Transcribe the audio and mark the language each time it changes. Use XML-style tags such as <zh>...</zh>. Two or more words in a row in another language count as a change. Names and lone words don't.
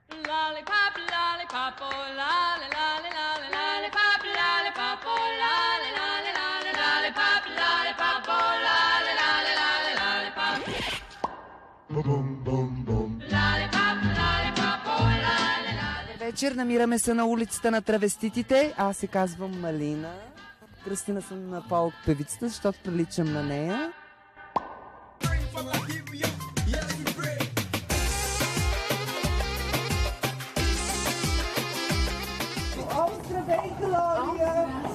<en>lollipop, lollipop, oh, lolly, lolly, lolly, lollipop, lollipop, oh, lolly, lolly, lolly, lollipop, lollipop, oh, lolly, lolly, lolly, lollipop. Lollipop, lollipop, oh, lolly, lolly.</en> <bg>Вечер намираме се на улицата на травеститите. Аз се казвам Малина. Кръстина съм на фолк певицата, защото приличам на нея. Здравей, Глория!</bg>